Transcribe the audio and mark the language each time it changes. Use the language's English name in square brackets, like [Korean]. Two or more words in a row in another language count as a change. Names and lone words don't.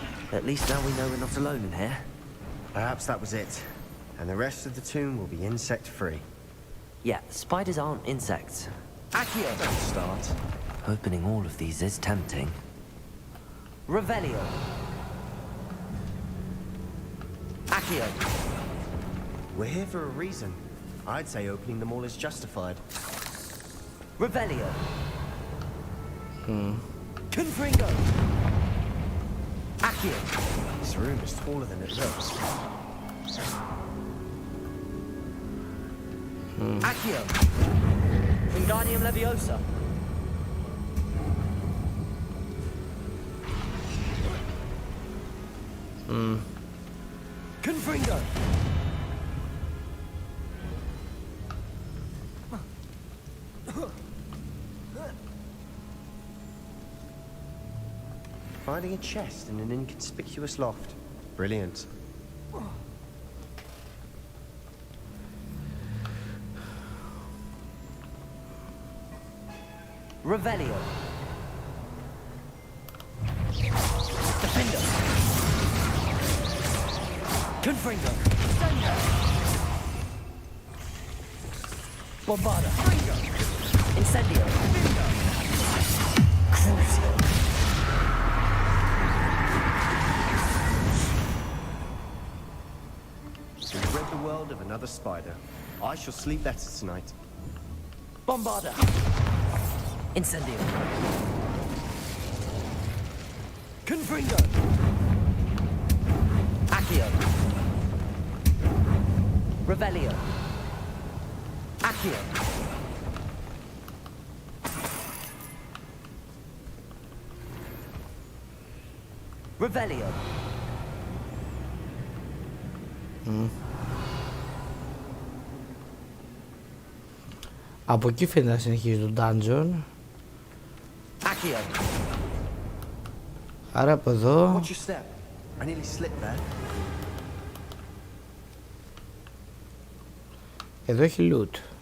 [English] At least now we know we're not alone in here. Perhaps that was it. And the rest of the tomb will be insect-free. Yeah, spiders aren't insects. Accio! Don't start. Opening all of these is tempting. Revelio. Accio. We're here for a reason. I'd say opening them all is justified. Revelio. Confringo. Accio. This room is taller than it looks. Accio. Wingardium Leviosa. Confringo. Finding a chest in an inconspicuous loft. Brilliant. Revelio. Defender. Confringo. Bombarda. Incendio. Crucio. We've rid the world of another spider. I shall sleep better tonight. Bombarda. Incendio. Confringo. Accio. Revelio. Accio. Revelio. [Greek] Από εκεί φαίνεται να συνεχίζει το dungeon. Accio. Άρα από εδώ. [English] Watch your step. I nearly slipped there. [Greek] Εδώ έχει loot.